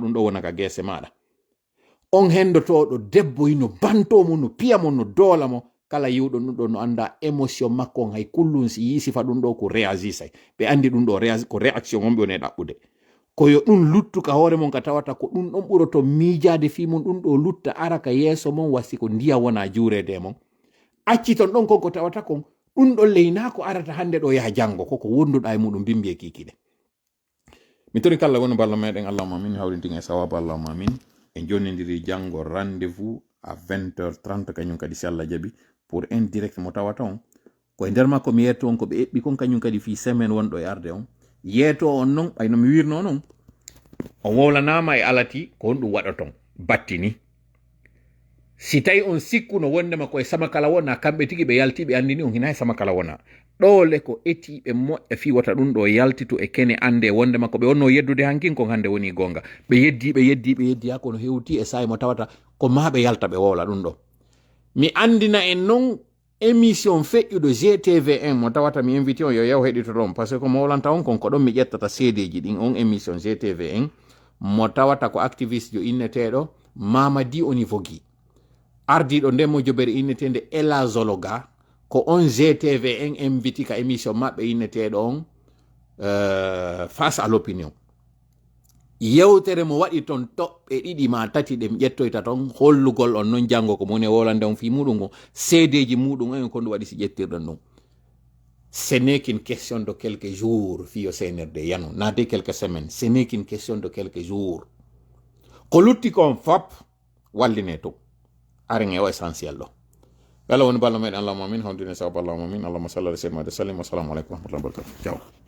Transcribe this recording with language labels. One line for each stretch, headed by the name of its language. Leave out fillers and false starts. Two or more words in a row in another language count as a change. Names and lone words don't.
Fula: ɗum ɗo wona ka gese maɗa on hendotoɗo debbo hino bantomo no piyamo no doola mo kala yiwɗo ɗum ɗo no anda émotion makko on hay kullum si yi sifa ɗum ɗo ko réagissay ɓe andi ɗum ɗo ko réaction on ɓe woni ɗaɓɓude koyo ɗum luttuka hoore mon ka tawata ko ɗum ɗon ɓuroto miijade fi mum ɗum ɗo lutta ara ka yeeso mon wasi ko ndiya wona juurede mon acci ton ɗon konko tawata kon ɗum ɗon leyna ko arata hande ɗo yaha janngo koko wonduɗa e muɗum bimbi e kikiɗe mi tori kala woni balla meɗen allahuma min hawrintin e sawabu allahuma min en jonnidiri janngo
French: rendez-vous à 20h30
Fula: kañum kadi si Allah jaɓi
French: pour un direct
Fula: mo tawata on koye nder makko mi yetto on ko ɓe eɓɓi kon kañum kadi fi semaine wonɗo e arde on yeeto on noon ɓayno mi wirno noon on wowlanama e alati ko on ɗum waɗa ton battini si tawi on sikkuno wondema koye sama kala wona kamɓe tigi ɓe yalti ɓe andini on hina e sama kala wona ɗole ko etiɓe moƴƴa fiwata ɗum ɗo yaltito e kene ande wondema ko ɓe wonno yeddude hankin kon hande woni gonga ɓe yeddi ha kono hewti e sayi mo tawata ko ma ɓe yalta ɓe wowla ɗum ɗo mi andina en noon émission feƴƴuɗo GTV1 mo tawata mi invité on yo yaw heɗito ɗon
French: par ce que
Fula: ko mo wolanta on kon ko ɗon mi ƴettata seedeji ɗin on émission GTV1 mo tawata ko activiste jo inneteɗo Mamadi Onivogui ardiɗo nden mo jobere innetede Ela Zologa ko on GTV1 invité ka émission maɓɓe inneteɗo on
French: face à l'opinion
Fula: yewtere mo waɗi toon toɓɓe ɗiɗi ma tati ɗe mi ƴettoyta toon hollugol on noon janngo ko moni wolande on fi muɗum o seedeji muɗum en ko ndu waɗi si ƴettirɗon ɗum
French: ce n'est qu'une question de quelques jours
Fula: fiyo senerde yano nade
French: quelques semaines ce n'est qu'une question de quelques jours
Fula: ko lutti kon fop walline to aren e o essentiel ɗo wala woni balla meɗen allahuma min hawdine sababu allahuma min
Arabic: اللهم صل على سيدنا وسلم والسلام عليكم ورحمة الله وبركاته ciao